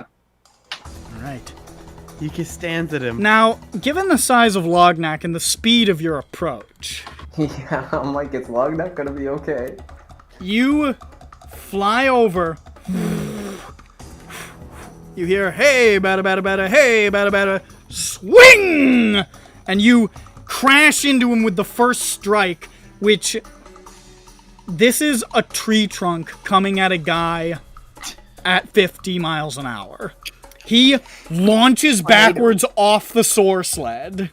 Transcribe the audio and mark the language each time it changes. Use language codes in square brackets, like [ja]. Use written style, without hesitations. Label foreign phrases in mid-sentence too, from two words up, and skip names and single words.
[en] All right. He just stands at him. Now, given the size of Lognak and the speed of your approach, Yeah, I'm like, is Lognak gonna be okay? you fly over. You hear, hey, bada bada bada, hey, bada bada, swing! And you crash into him with the first strike, which... This is a tree trunk coming at a guy at 50 miles an hour. He launches backwards off the soar sled.